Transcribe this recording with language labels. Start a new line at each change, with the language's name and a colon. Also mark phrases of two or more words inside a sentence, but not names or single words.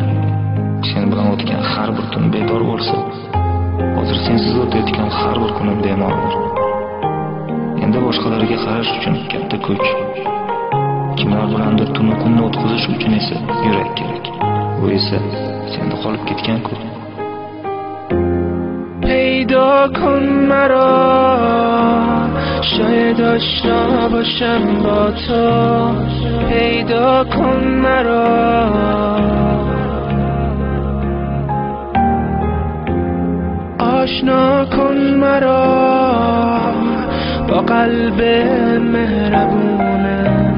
Uzbek: Sen bilan o'tgan har bir tun bedor bo'lsa, hozir sensiz o'tayotgan har bir kunim bemalol. Endi boshqalarga qarash uchun katta kuch, kimlar bilandir tun kunni o'tkazish uchun esa yurak kerak. Bu esa senda qolib ketgan-ku.
Persian: پیدا کن مرا، شاید آشنا باشم با تو. پیدا کن مرا، آشنا کن مرا با قلب مهربونت.